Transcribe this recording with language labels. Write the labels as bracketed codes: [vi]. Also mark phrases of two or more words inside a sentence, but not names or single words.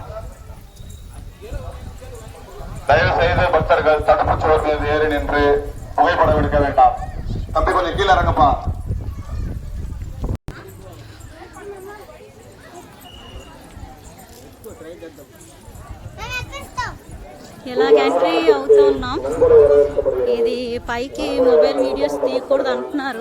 [ta] தயவு செய்து பக்தர்கள் தடுப்பு சுவர் மீது ஏறி நின்று புகைப்படம் எடுக்க வேண்டாம். தம்பி கொஞ்சம் கீழே இறங்கப்பா. [te] ఎలాగ ఎంట్రీ అవుతూ ఉన్నాం. ఇది పైకి మొబైల్ వీడియోస్ తీయకూడదు అంటున్నారు.